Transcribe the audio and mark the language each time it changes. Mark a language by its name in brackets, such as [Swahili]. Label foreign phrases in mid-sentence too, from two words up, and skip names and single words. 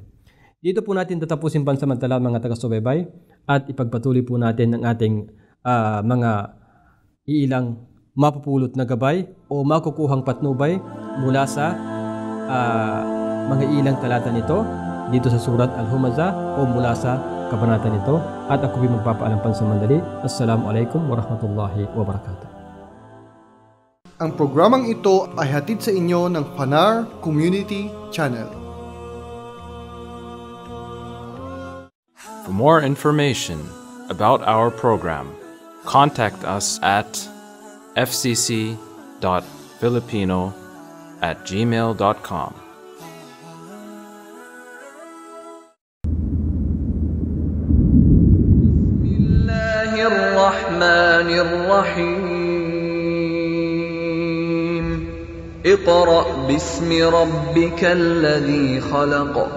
[Filipino] Dito po natin tatapusin pansamantala mga taga-subaybay at ipagpatuloy po natin ang ating mga iilang mapupulot na gabay o makukuhang patnubay mula sa mga ilang talata nito dito sa surat Al-Humazah o mula sa kabanata nito. At ako ay magpapaalam pansamandali. [Arabic] السلام عليكم ورحمة الله وبركاته. [Filipino] Ang programang ito ay hatid sa inyo ng Fanar Community Channel. [English] For more information about our program, contact us at fcc.filipino@gmail.com. [Arabic] الرحمن الرحيم اقرأ باسم ربك الذي خلق